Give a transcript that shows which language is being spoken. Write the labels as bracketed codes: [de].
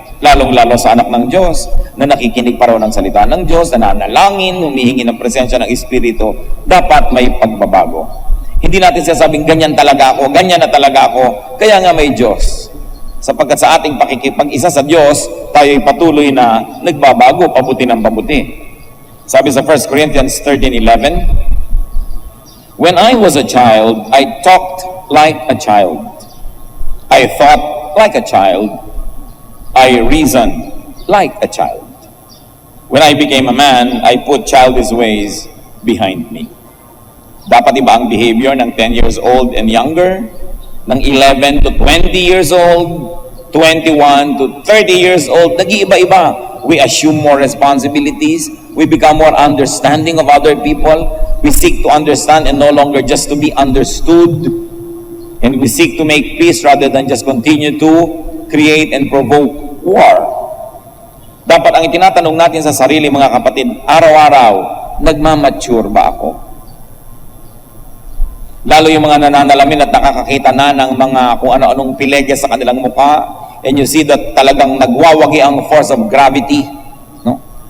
[tl] Lalong-lalo sa anak ng Diyos, na nakikinig pa raw ng salita ng Diyos, na nanalangin, humihingi ng presensya ng Espiritu, dapat may pagbabago. Hindi natin sasabing, ganyan talaga ako, ganyan na talaga ako, kaya nga may Diyos. Sapagkat sa ating pakikipag-isa sa Diyos, tayo'y patuloy na nagbabago, pabuti ng pabuti. Sabi sa [en] 1 Corinthians 13:11, when I was a child, I talked like a child. I thought like a child. I reasoned like a child. When I became a man, I put childish ways behind me. [tl] Dapat iba ang behavior ng 10 [en] years old and younger, [tl] ng 11 to 20 years old, 21 to 30 years old, nag-iiba-iba. [en] We assume more responsibilities. We become more understanding of other people. We seek to understand and no longer just to be understood. And we seek to make peace rather than just continue to create and provoke war. [tl] Dapat ang itinatanong natin sa sarili, mga kapatid, araw-araw, nagmamature ba ako? Lalo yung mga nananalamin at nakakakita na ng mga kung ano-anong pilegya sa kanilang mukha, [en] and you see that [tl] talagang nagwawagi ang force of gravity. No?